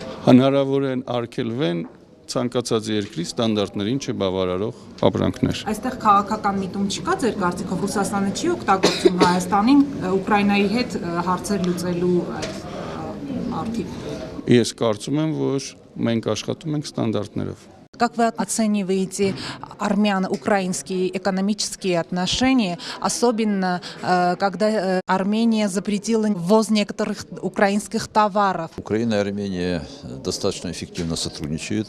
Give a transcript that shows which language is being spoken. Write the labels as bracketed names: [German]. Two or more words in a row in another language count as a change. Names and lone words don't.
[Armenian] Հնարավոր են արգելվեն ցանկացած երկրի ստանդարտներին չբավարարող ապրանքներ։ Այստեղ քաղաքական միտում չկա ձեր կարծիքով Ռուսաստանը չի օգտագործում Հայաստանին Ուկրաինայի հետ հարցեր լուծելու արդիվ։ Ես կարծում եմ, որ մենք աշխատում ենք стандартներով։ [Russian] Как вы оцениваете армяно-украинские экономические отношения, особенно когда Армения запретила ввоз некоторых украинских товаров? Украина и Армения достаточно эффективно сотрудничают.